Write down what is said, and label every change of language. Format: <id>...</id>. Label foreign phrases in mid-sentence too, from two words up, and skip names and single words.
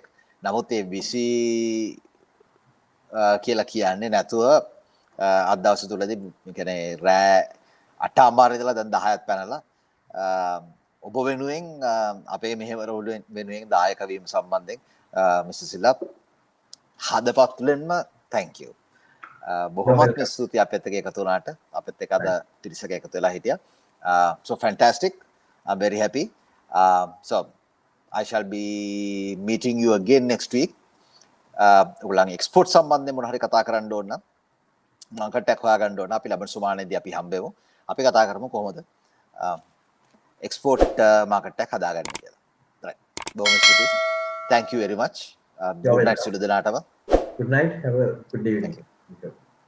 <si>නමුත් ඒ බිසි කියලා කියන්නේ නැතුව අද දවස් තුලදී කියන්නේ රෑ 8:00 ඉඳලා දැන් 10ක් පැනලා ඔබ වෙනුවෙන් අපේ මෙහෙවර වෙනුවෙන් දායක වීම සම්බන්ධයෙන් මිස්ටර් සිල්වා හදපත්ලෙන්ම</si> <en>thank you.</en> <si>බොහොමත් ස්තුතියි අපිත් එක්ක එකතු වුණාට අපිත් එක්ක අද තිරිසක එකතු වෙලා හිටියා.</si> <en>So fantastic. I'm very happy. So I shall be meeting you again next week.</en> <si>ඔයගොල්ලන්ගේ එක්ස්පෝර්ට් සම්බන්ධයෙන් මොන හරි කතා කරන්න ඕන නම් මාකට් එකක් හොයාගන්න ඕන අපි ලබන සුමානේදී අපි හම්බෙමු. අපි කතා කරමු කොහොමද එක්ස්පෝර්ට් මාකට් එකක් හදාගන්නේ කියලා. right. බොහොම ස්තුතියි.</si> <en>Thank you very much. Good night</en> <si>සියලු දෙනාටම.</si> <en>Good night. Have a good evening. Thank you.</en>